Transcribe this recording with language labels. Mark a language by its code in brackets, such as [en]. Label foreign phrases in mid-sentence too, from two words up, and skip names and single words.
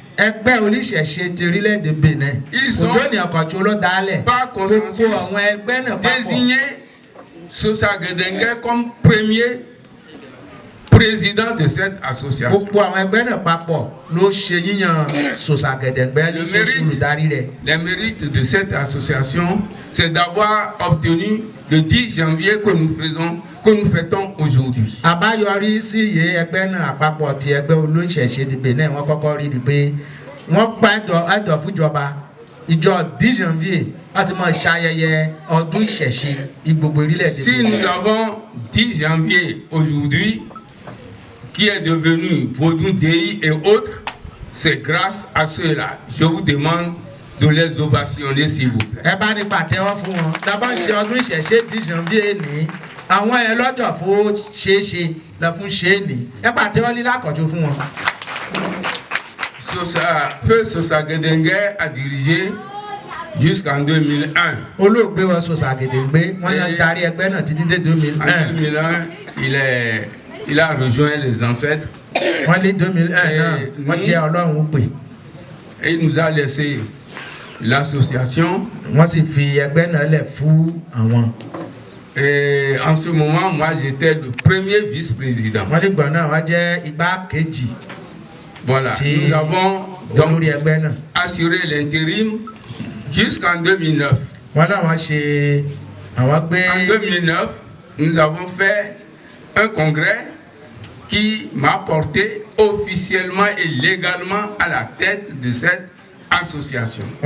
[fr] Ils ont par consensus désigné Sosa Gedengue comme premier président de cette association. Les mérites de cette association, c'est d'avoir obtenu le 10 janvier que nous fêtons aujourd'hui. [yo] Ìjọ 10 janvier àti máa ṣayẹyẹ ọdún ìṣẹ̀ṣe gbogbo orílẹ̀-èdè. [fr] Si nous avons 10 janvier aujourd'hui, qui est devenu Vaudou Dei et autres, c'est grâce à ceux-là. Je vous demande de les ovationner s'il vous plaît. [yo] Ẹ bá ní pàtẹ́wọ́ fún wọn. Dábàá ń ṣe ọdún ìṣẹ̀ṣe 10 janvier ní àwọn ẹ̀ lọ́jọ́ fún ṣeéṣe lọ fún ṣe é ní. Ẹ pàtẹ́wọ́ lílá àkọ́jọ fún wọn. [fr] Feu Sosa Gedengue a dirigé jusqu'en 2001. [yo] Olóògbé wa Sosa Gedengue, wọ́n yàn darí ẹgbẹ́ náà títí dé 2001. [fr] En 2001, il a rejoint les ancêtres. [yo] Wọ́n lé 2001 náà, wọ́n jẹ́ Ọlọ́run ó pè. [fr] Et il nous a laissé l'association. [yo] Wọ́n sì fi ẹgbẹ́ náà lẹ̀ fún àwọn. [fr] Et en ce moment, moi j'étais le premier vice-président. [yo] Wọ́n lé gbọ̀n náà, wọ́n jẹ́ igbákejì. [fr] Voilà, nous avons donc assuré l'intérim jusqu'en 2009. En 2009, nous avons fait un congrès qui m'a porté officiellement et légalement à la tête de cette association.